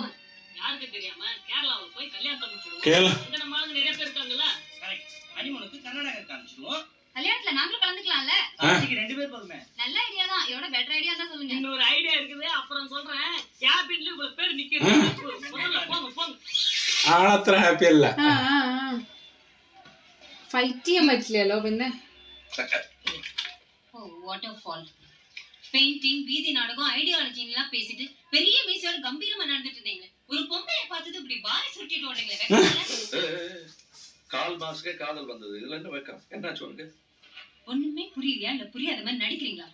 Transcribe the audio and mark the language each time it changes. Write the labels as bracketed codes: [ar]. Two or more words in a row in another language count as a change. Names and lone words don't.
[ta] யாருக்கு தெரியாம கேரளாவுல போய் கல்யாணத்தை முடிச்சிடுவோம். கேரளா இங்க நம்ம ஆளுங்க நிறைய பேர் இருக்காங்கல்ல. கரெக்ட். ஹனிமூனுக்கு கர்நாடகா காமிச்சிடுவோம். கல்யாணத்துல நாங்களும் கலந்துக்கலாம்ல? அதுக்கு 2 பேர் போதுமே. நல்ல ஐடியா தான். இதோட பெட்டர் ஐடியா தான் சொல்லுங்க. இன்னொரு ஐடியா இருக்குது, அப்புறம் சொல்றேன். கேபின்ல இவ்வளவு பேர் நிக்கிறது. முதல்ல போங்க. [ml] ആളത്ര ഹാപ്പി അല്ല. ഫൈറ്റ് ചെയ്യാൻ പറ്റില്ലല്ലോ പിന്നെ. [ta] ஓ [en] water fall, [ta] பெயிண்டிங், வீதி நாடகம், ஐடியாலஜி எல்லாம் பேசிட்டு பெரிய மீசோட கம்பீரமா நடந்துட்டு இருந்தீங்க. ஒரு பொம்பளை ஓடுறீங்களே வெக்கம் இல்ல? கால் மாசுக்கே காதல் வந்தது, இதுல என்ன வைக்கம்? என்னாச்சு உனக்கு? ஒண்ணுமே புரியலையா இல்ல புரியாத மாதிரி நடிக்கிறீங்களா?